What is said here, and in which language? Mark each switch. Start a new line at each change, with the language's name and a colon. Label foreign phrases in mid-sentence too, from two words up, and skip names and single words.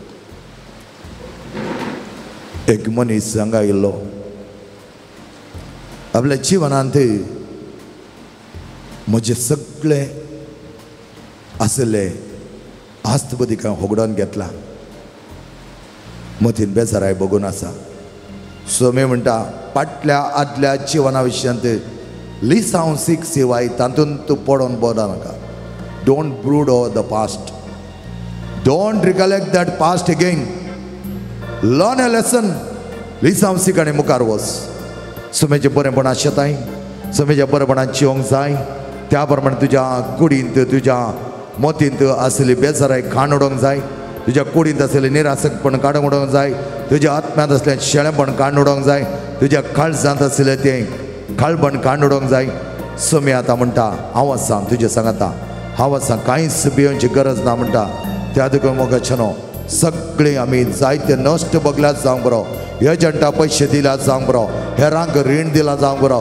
Konkani: एक मनीस हांगा येयल्लो आपल्या जिवनांत म्हजे सगळे आसले आस्तबदीक हांव होगडोन घेतला मतीन बेजाराय बगून आसा सोमी म्हणटा फाटल्या आदल्या जिवना विशयांत लिसांव सीख सिवाय तातूंत तूं पडोन बोदा
English: नाका don't brood over the past don't recollect that past again learn a lesson
Konkani: लिसांव सीख आनी मुखार वच सोमेचें बरेपणां शेताय सोमेच्या बरेपणां जिवंक जाय त्या प्रमाणे तुज्या कुडींत तुज्या मतींत आसली बेजाराय काण उडोवंक जाय तुज्या कुडींत आसलें निरासकपण काडून उडोवंक जाय तुज्या आत्म्यांत असलें शेळेपण काडून उडोवंक जाय तुज्या काळजांत आसलें तें काळपण काडून उडोवंक जाय सोमी आतां म्हणटा हांव आसां तुजें सांगता हांव आसां कांयच भियेवची गरज ना म्हणटा त्या देखून मोगाच्यानो सगळीं आमी जायते नश्ट बगल्यात जावंक बरो एजंटा पयशे दिल्यात जावंक बरो हेरांक रीण दिला जावंक बरो